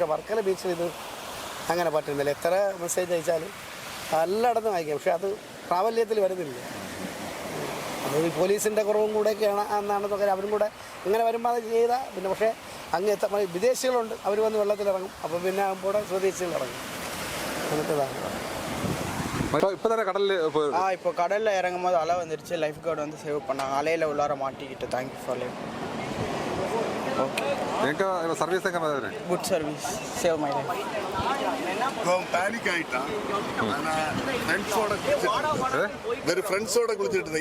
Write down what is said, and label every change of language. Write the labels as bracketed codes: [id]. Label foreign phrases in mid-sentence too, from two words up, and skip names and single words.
[ml] പക്ഷേ വർക്കല ബീച്ചിൽ ഇത് അങ്ങനെ പറ്റുന്നില്ല. എത്ര മെസ്സേജ് അയച്ചാലും എല്ലായിടത്തും അയക്കാം, പക്ഷേ അത് പ്രാബല്യത്തിൽ വരുന്നില്ല. അത് ഈ പോലീസിൻ്റെ കുറവും കൂടെയൊക്കെയാണ് എന്നാണെന്നൊക്കെ അവരും കൂടെ ഇങ്ങനെ വരുമ്പോൾ അത് ചെയ്താൽ പിന്നെ. പക്ഷേ അങ്ങ് വിദേശികളുണ്ട്, അവർ വന്ന് വെള്ളത്തിലിറങ്ങും. അപ്പോൾ പിന്നെ കൂടെ സ്വദേശികളിറങ്ങും. അങ്ങനത്തേതാണ്. [ta] இப்போ கடலில் இறங்கும் போது அலை வந்துருச்சு. [en] life guard [ta] வந்து சேவ் பண்ணாங்க. அலையில் உள்ளார மாட்டிக்கிட்டு. [en] thank you for life. [ta] ஓகே, [ml] സർവീസ് [en] good service, save my life. [ml] പാനിക് ആയിട്ടാണ് ഫ്രണ്ട്സോടെ കുളിച്ചിട്ടുണ്ട്.